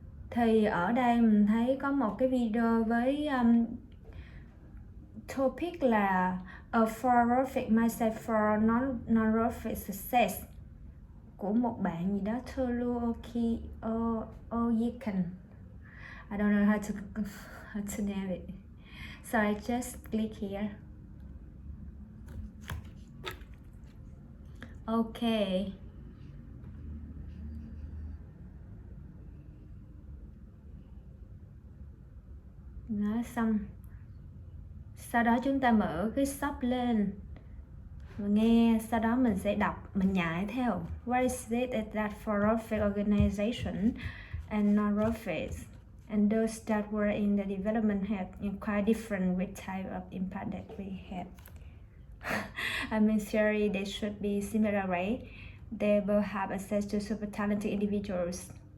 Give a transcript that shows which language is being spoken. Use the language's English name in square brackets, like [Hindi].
[Vietnamese] Thì ở đây mình thấy có một cái video với topic là A Horrific Mindset for Non-Horrific Success của một bạn gì đó, Toluoki Oyekan. [English] I don't know how to name it. So I just click here. Okay. [Vietnamese] Nói xong, sau đó chúng ta mở cái shop lên và nghe, sau đó mình sẽ đọc, mình nhại theo. [English] What is it that for-profit organization and non-profits and those that were in the development had quite different with type of impact that we had? I mean, theory they should be similar, right? They will have access to super talented individuals.